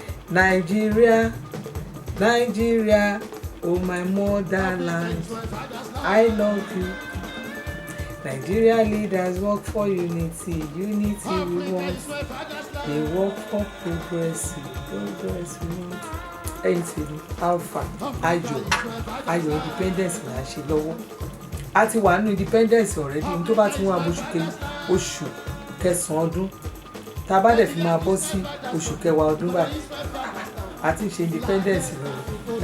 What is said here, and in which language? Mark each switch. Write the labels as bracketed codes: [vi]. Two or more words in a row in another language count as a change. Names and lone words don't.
[en] Nigeria, Nigeria, oh my motherland, I love you. Nigeria leaders work for unity, unity we want. They work for progress we want. [yo] Ẹ̀yin tèmi alpha ayọ̀ independence là ń ṣe lọ́wọ́. A ti wà nínú [en] independence already, [yo] ní tó bá ti wọ́n oṣù kẹsàn-án ọdún tá a bá dẹ̀ fi máa bọ́ sí oṣù kẹwàá ọdún báyìí a ti ṣe independence lọ́wọ́.